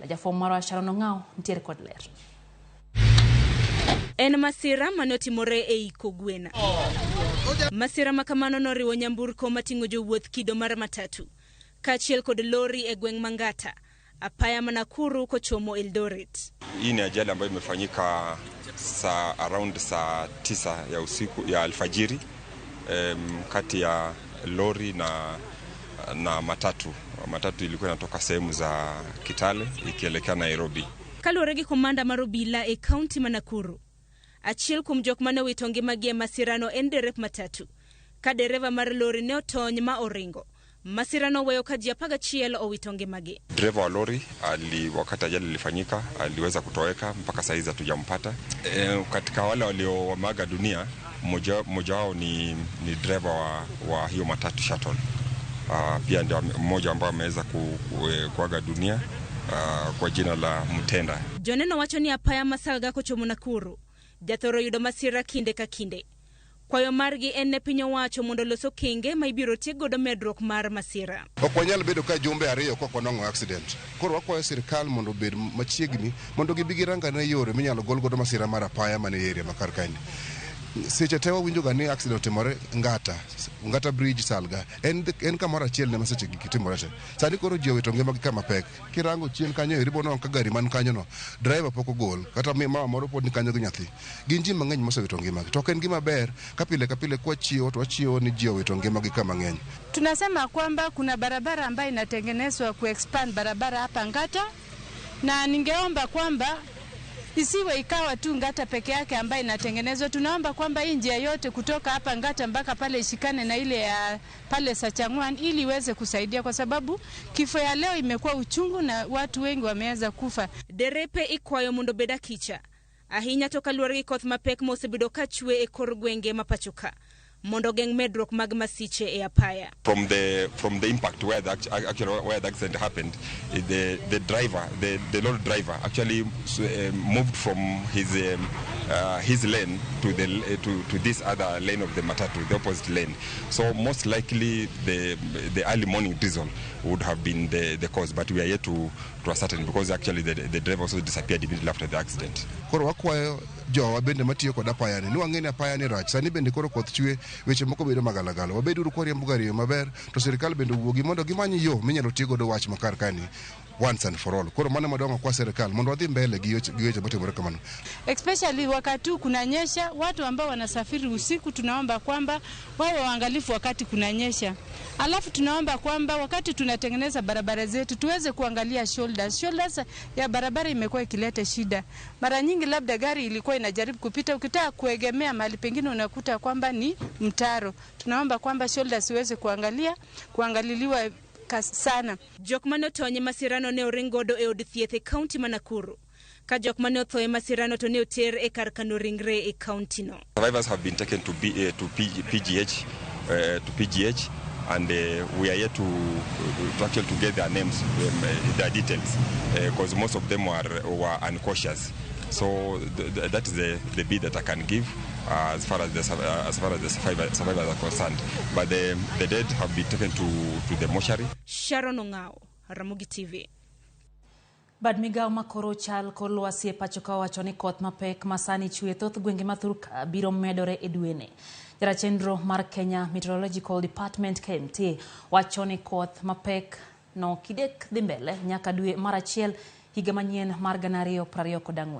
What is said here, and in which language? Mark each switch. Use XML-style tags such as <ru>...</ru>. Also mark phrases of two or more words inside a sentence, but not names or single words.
<luo>Jafwambo marwa Sharon Ong'ao nitiere kod ler. En masira manotimore e Kogwena. Masira makamano noriwo nyamburko mating'o jowuoth kido mar matatu kaachiel kod lori e gweng' Mangata Apaya Manakuru kochomo Eldoret.</luo> <sw>Hii ni ajali ambayo imefanyika around saa 9 ya usiku ya alfajiri kati ya lori na matatu. Matatu ilikuwa inatoka sehemu za Kitale ikielekea Nairobi.</sw> <luo>Kaluwore gi komanda mar obila e kaunti Manakuru, achiel kuom jok mane owito ngimagi e masirano en derep matatu. Ka dereva mar lori ne otony ma oringo, masirano weyo ka ji 11 owito ngimagi.</luo> <sw>Dereva wa lori wakati ajali ilifanyika aliweza kutoweka mpaka saa hizi hatujampata. Katika wale walioaga dunia mmoja wao ni dereva wa hiyo matatu shuttle. Pia ndio mmoja ambaye ameweza kuaga dunia kwa jina la Mutenda.</sw> <luo>Joneno wacho ni Apaya Masalga kochomo Nakuru jathoro yudo masira kinde ka kinde. Kwayo margi en ne piny owacho mondo loso kenge ma ibiro tiek godo medruok mar masira. Okwanyal bedo ka jumbe ariyo konongo accident. Koro wakwayo sirkal mondo bed machiegni mondo gibigi ranga ne yore minyalo gol godo masira mar apaya mane area makar kaini. seche tewa winjo ga ni accident timore ngata bridge salga en kamoro achiel ne maseche gitimore te sani koro ji owito ngima gi kama pek kirango chien kanyo iribo no ka gari man kanyo no driver pok ogol kata mama moro pod ni kanyo gi nyathi gin ji mang'eny mosewito ngima gi to en gima ber ka pile kwa chio to wachio ni ji owito ngima gi kama ng'eny.</luo> <sw>Tunasema kwamba kuna barabara ambayo inatengenezwa kuexpand barabara hapa Ngata, na ningeomba kwamba isiwe ikawa tu Ngata peke yake ambayo inatengenezwa. Tunaomba kwamba hii njia yote kutoka hapa Ngata mpaka pale ishikane na ile ya pale Sachangwan ili iweze kusaidia, kwa sababu kifo ya leo imekuwa uchungu na watu wengi wameanza kufa.</sw> <luo>Derepe ikwayo mondo beda kicha ahinya to kaluwore gi koth mapek mosebedo ka chwe e kor gwenge mapachoka mondo geng medruok mag masiche e apaya.</luo> <en>From the impact where the accident happened, the driver, the lorry driver actually moved from his lane to this other lane of the matatu, the opposite lane. So most likely the early morning drizzle would have been the cause, but we are yet to ascertain because actually the driver also disappeared immediately after the accident.</en> <luo>Koro wakwayo jowa bende matiyo kod apaya ni wang'eni apaya ni rach sani bende koro koth chwe weche moko bedo magalagala wabeduru kwariembo gari maber to sirikal bende wuogi mondo gimanyi yo minyalo tigo do wach makar kani</luo> <en>once and for all.</en> <luo>Koro mane madongo kwa serikal mondo wadhi mbele gi weche motimore kamano.</luo> <sw>Especially wakati kunanyesha, watu ambao wanasafiri usiku tunaomba kwamba wawe waangalifu wakati kunanyesha. Alafu tunaomba kwamba wakati tunatengeneza barabara zetu tuweze kuangalia shoulders ya barabara imekuwa ikileta shida. Mara nyingi labda gari ilikuwa inajaribu kupita, ukitaka kuegemea mahali pengine unakuta kwamba ni mtaro. Tunaomba kwamba shoulders iweze kuangaliliwa sana.</sw> <luo>Jok mane otonye masirano ne oringodo e od thieth e kaunti ma Nakuru. Ka jok mane otho e masirano to ne oter e kar kano ringre e kaunti no.</luo> <en>Survivors have been taken to PGH and we are yet to actually get their names, their details, because most of them were uncautious. So that is the bit that I can give as far as the survivors are concerned. But the dead have been taken to the mortuary. Sharon Ongao, Ramogi TV.</en> <luo>Bad migao makoro chal kor lwasi e pacho ka wacho ni koth mapek masani chwe thoth gwenge mathuruka biro medore e dwene. Jarachendro mar Kenya Meteorological Department KMT wacho ni koth mapek no kidek dhi mbele nyaka dwe mar achiel higa manyien mar 2024.</luo>